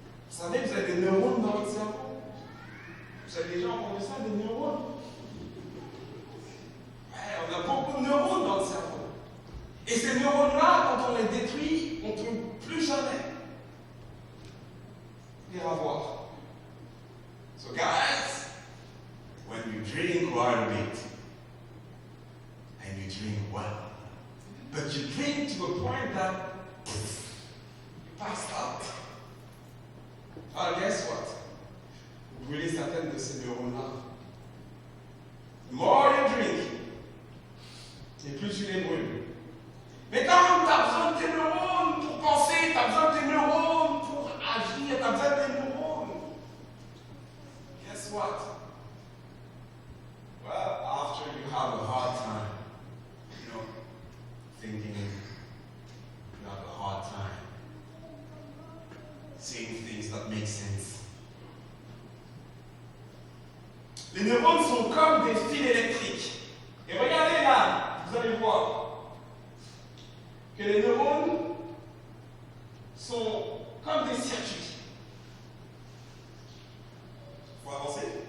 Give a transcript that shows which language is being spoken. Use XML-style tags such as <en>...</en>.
<fr>Vous savez, vous avez des neurones dans votre cerveau. Vous avez déjà entendu ça, des neurones? Ouais, on a beaucoup de neurones dans le cerveau. Et ces neurones-là, quand on les détruit, on ne peut plus jamais les revoir.</fr> <en>So guys, when you drink quite a bit, and you drink well, but you drink to a point that you passed out. Well, guess what?</en> <fr>Vous brûlez certaines de ces neurones-là.</fr> <en>The more you drink,</en> <fr>et plus tu les brûles. Mais quand tu as besoin de tes neurones pour penser, tu as besoin de tes neurones pour agir, tu as besoin de tes neurones.</fr> <en>Guess what? Well, after you have a hard time, thinking you have a hard time seeing things that make sense.</en> <fr>Les neurones sont comme des fils électriques. Et regardez là, vous allez voir que les neurones sont comme des circuits. Il faut avancer.</fr>